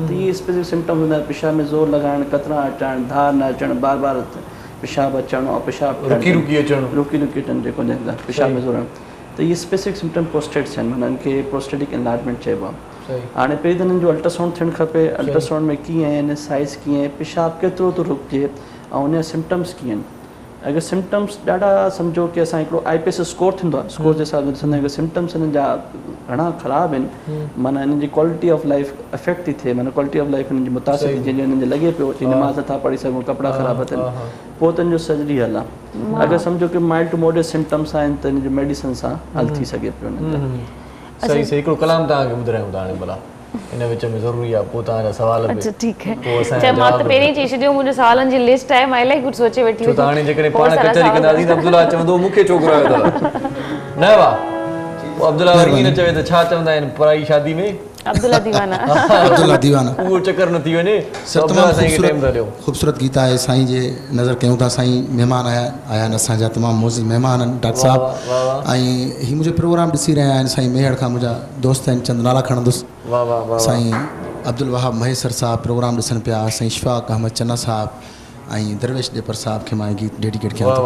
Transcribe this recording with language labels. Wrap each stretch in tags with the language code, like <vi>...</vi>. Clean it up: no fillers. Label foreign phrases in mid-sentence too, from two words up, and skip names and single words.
<sd>त इहे</sd> <en>specific symptoms</en> <sd>हूंदा आहिनि। पेशाब में ज़ोर लॻाइणु, कतरा अचणु, धार न अचणु, बार बार पेशाब अचणु और पेशाब रुकी अचणु, जेको पेशाब में ज़ोर आणणु, त इहे</sd> <en>specific symptom</en> <sd>प्रोस्टेट्स आहिनि, माना इनखे</sd> <en>prostatic enlargement</en> <sd>चइबो आहे। हाणे पहिरीं त हिननि जो अल्ट्रासाउंड थियणु खपे। अल्ट्रासाउंड में कीअं आहिनि, साइज़ कीअं आहे, पेशाब केतिरो थो रुकिजे ऐं उनजा सिम्टम्स कीअं आहिनि। अगर सिम्टम्स ॾाढा सम्झो कि असां हिकिड़ो IPS स्कोर थींदो आहे, स्कोर जे हिसाब सां ॾिसंदा आहियूं कि सिम्टम्स हिननि जा घणा ख़राबु आहिनि, माना हिननि जी</sd> <en>quality of life</en> <sd>अफेक्ट थी थिए, माना</sd> <en>quality of life</en> <sd>हिननि जी मुतासिर थी, जंहिंजो हिननि जो लॻे पियो कि नमाज़ नथा पढ़ी सघूं, कपिड़ा ख़राबु थियनि, पोइ त हिन जो सर्जरी हल आहे। अगरि सम्झो कि</sd> <en>mild to moderate symptoms</en> <sd>आहिनि त हिन जो मेडिसिन सां हल थी सघे पियो। सही हिकिड़ो कलाम तव्हांखे ॿुधायूं था हाणे भला इन विच में ज़रूरी आहे, पोइ तव्हांजा सवाल बि।</sd> <ur>اچھا ٹھیک ہے.</ur> <sd>मां त पहिरीं चई छॾियो मुंहिंजे सवालनि जी लिस्ट आहे, मां इलाही कुझु सोचे वेठी हुई। छो त हाणे जेकॾहिं पाण कचहरी कंदासीं त अब्दुल्ला चवंदो मूंखे छोकिरो आयो अथव, न वाह? अब्दुल्ला वरी न चवे त छा चवंदा आहिनि</sd> <ur>پرائی شادی میں عبداللہ دیوانہ. عبداللہ دیوانہ</ur> <sd>उहो चक्कर न थी वञे। ख़ूबसूरत गीत आहे साईं जे नज़र कयूं था। साईं महिमान आया आहिनि असांजा, तमामु मोज़िज़ महिमान आहिनि डॉक्टर साहब, ऐं ही मुंहिंजो प्रोग्राम ॾिसी रहिया आहिनि। साईं मेहर खां मुंहिंजा दोस्त आहिनि, चंद नाला खणंदुसि। साईं अब्दुल वहाब महेसर साहब प्रोग्राम ॾिसनि पिया, साईं इशफाक अहमद चन्ना साहब ऐं दरवेश ॾेपर साहब खे मां गीत डेडिकेट कयां थो।</sd>